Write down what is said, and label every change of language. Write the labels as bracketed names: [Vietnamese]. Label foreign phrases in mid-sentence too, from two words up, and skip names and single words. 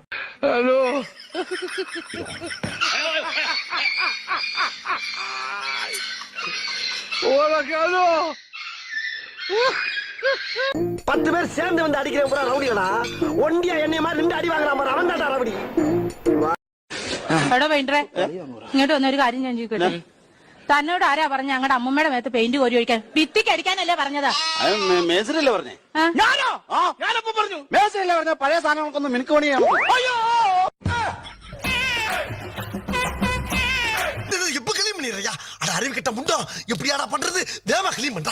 [Tamil] ஹலோ ஓலகாலோ 10 பேர் சேர்ந்து வந்து அடிக்கிறேன் பூரா ரவுடிகளா. ஒண்டியா என்னைய மாதிரி நின்று அடி வாங்குறான் பாரு, அவன் தான்டா ரவுடி. [Malayalam] ഇങ്ങോട്ട് വന്നൊരു കാര്യം ഞാൻ ചോദിക്കട്ടെ, തന്നോട് ആരാ പറഞ്ഞ ഞങ്ങളുടെ അമ്മൂമ്മയുടെ മേത്ത് പെയിന്റ് കോരി ഒഴിക്കാൻ? ഭിത്തിക്ക് അടിക്കാനല്ലേ പറഞ്ഞതാ? മേസരല്ലേ പറഞ്ഞേ? ഞാനപ്പോ പറഞ്ഞു മേസരല്ലേ പറഞ്ഞ പഴയ സാധനങ്ങൾക്കൊന്നും മിനുക്ക് പണിയാണ്. [Tamil] எப்ப கிளீன் பண்ணிடுறியா? அட அறிவு கிட்ட முண்டோ, எப்படியாடா பண்றது? தேவா கிளீன் பண்றா.